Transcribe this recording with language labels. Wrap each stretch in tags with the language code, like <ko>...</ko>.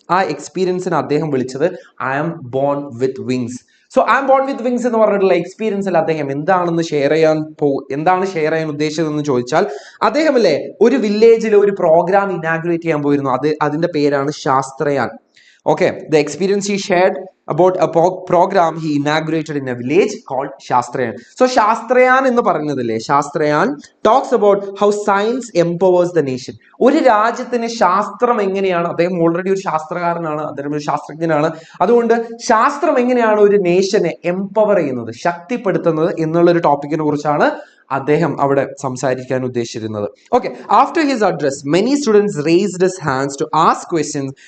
<ml>ആ എക്സ്പീരിയൻസിന് അദ്ദേഹം വിളിച്ചത്</ml> <en>I am born with wings.</en> <ml>So</ml> <en>I am born with wings</en> <ml>എന്ന് പറഞ്ഞിട്ടുള്ള എക്സ്പീരിയൻസിൽ അദ്ദേഹം എന്താണ് ഷെയർ ചെയ്യാൻ ഉദ്ദേശിച്ചതെന്ന് ചോദിച്ചാൽ, അദ്ദേഹം അല്ലേ ഒരു വില്ലേജിൽ ഒരു പ്രോഗ്രാം ഇനാഗുറേറ്റ് ചെയ്യാൻ പോയിരുന്നു. അതിന്റെ പേരാണ് ശാസ്ത്രയാൻ.</ml> <en>Okay, the experience he shared about a program he inaugurated in a village called Shastrayan. So Shastrayan എന്ന് പറയുന്നതില്ലേ, Shastrayan talks about how science empowers the nation.</en> <ml>ഒരു രാജ്യത്തിന് ശാസ്ത്രം എങ്ങനെയാണ്, അദ്ദേഹം ഓൾറെഡി ഒരു ശാസ്ത്രകാരനാണ്, അദ്ദേഹം ഒരു ശാസ്ത്രജ്ഞനാണ്, അതുകൊണ്ട് ശാസ്ത്രം എങ്ങനെയാണ് ഒരു നേഷനെ എംപവർ ചെയ്യുന്നത്, ശക്തിപ്പെടുത്തുന്നത് എന്നുള്ള ഒരു ടോപ്പിക്കിനെ കുറിച്ചാണ് അദ്ദേഹം അവിടെ സംസാരിക്കാൻ ഉദ്ദേശിച്ചിരുന്നത്.</ml> <en>Okay, after his address many students raised his hands to ask questions.</en>